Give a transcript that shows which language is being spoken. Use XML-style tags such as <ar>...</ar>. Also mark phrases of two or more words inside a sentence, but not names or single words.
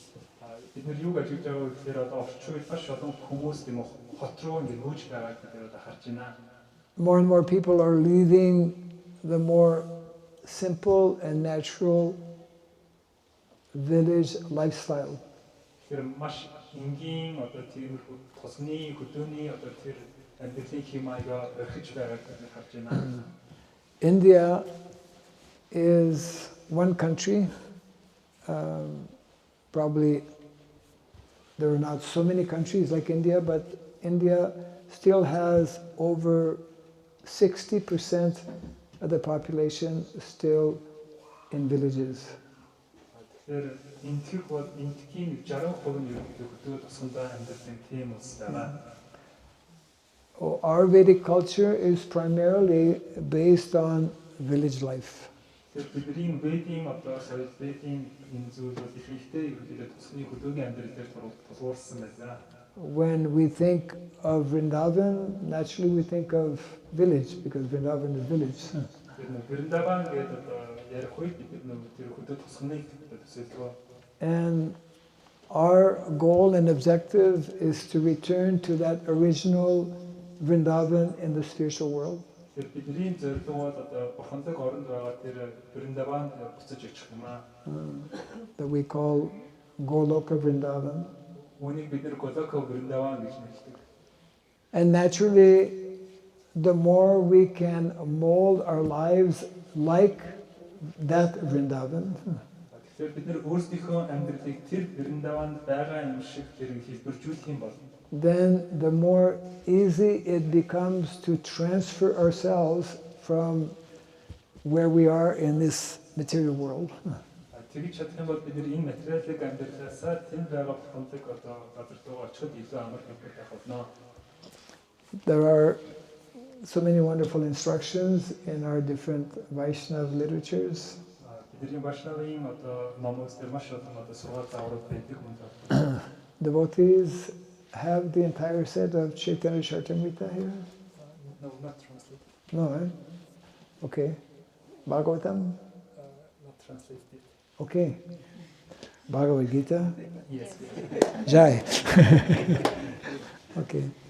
<en>More and more people are leaving the more simple and natural village lifestyle.</en> <mn>энгийн одоо тийм тосны хөдөөний одоо тэр амьдралын хэмайгаа орхиж байгааг харж байна.</mn> <en>India is one country. Probably there are not so many countries like India, but India still has over 60% of the population still in villages.</en> <mn>Тэгэхээр энтхийг бол энтхийн 60% нь ерөнхийдөө хөдөө тосгондоо амьдарсан тийм улс байна.</mn> <en>Our Vedic culture is primarily based on village life.</en> <mn>Тэр бидний Ведийн одоо соёл Ведийн энэ зүйл бол ихэнхдээ ерөнхийдөө тосгоны хөдөөгийн амьдрал дээр тулгуурсан байна.</mn> <en>When we think of Vrindavan, naturally we think of village because Vrindavan is village.</en> <mn>Vrindavan гэдэг одоо ярих үед бид тэр хөдөө тосгоныг төсөөлгөө.</mn> <en>And our goal and objective is to return to that original Vrindavan in the spiritual world.</en> <mn>Тэр бидний зорилго бол одоо бурханлаг оронд байгаа тэр Vrindavan буцаж очих юм аа.</mn> <en>That we call Goloka Vrindavan.</en> <mn>Үүнийг бид нэр Goloka Vrindavan гэж нэрлэдэг.</mn> <en>And naturally, the more we can mold our lives like that Vrindavan,</en> <mn>Тэгэхээр бид нэр өөрсдийнхөө амьдралыг тэр Vrindavan байгаа юм шиг хэрэг хэлбэржүүлэх юм бол</mn> <en>then the more easy it becomes to transfer ourselves from where we are in this material world.</en> <mn>Тэгж чадах юм бол бид нэр энэ материалын амьдралаасаа тэнд байгаа бурханлаг одоо газар руу очиход илүү амар хэмжээтэй болно.</mn> <en>There are so many wonderful instructions in our different Vaishnava literatures.</en> <mn>Бидний Vaishnavын одоо номоос дээр маш олон одоо сургаал зааврууд байдаг юм байна.</mn> <en>Devotees have the entire set of Caitanya Caritamrta here? No, not translated. No, eh? Okay. Bhagavatam? Not translated. Okay. Bhagavad Gita? Yes. Jai. Okay.</en>